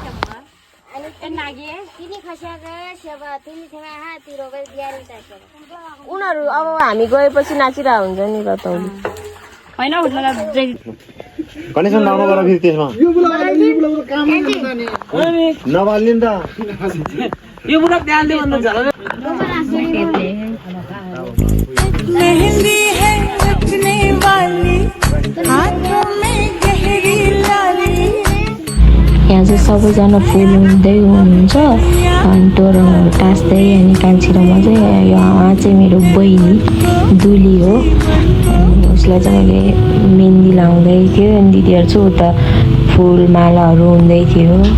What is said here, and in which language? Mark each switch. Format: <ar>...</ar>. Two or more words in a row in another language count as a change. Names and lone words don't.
<ne>उनीहरू अब हामी गएपछि नाचिरहेको हुन्छ नि रतौली होइन। कनेक्सन लाउनु पर्यो फेरि त्यसमा नबाल्ने नि त यो बुढा ध्यान दे भन्नु झगडा।</ne> <hi>मेहंदी है रखने वाली हाथों में गहरी लाली।</hi> <ne>यहाँ चाहिँ सबैजना फुल हुँदै हुनुहुन्छ। अनि तोरणहरू टाँस्दै। अनि कान्छीरमा चाहिँ यहाँ चाहिँ मेरो बहिनी दुली हो। अनि उसलाई चाहिँ मैले मेहन्दी लाउँदै थियो। अनि दिदीहरू चाहिँ उता फुलमालाहरू हुँदै थियो।</ne>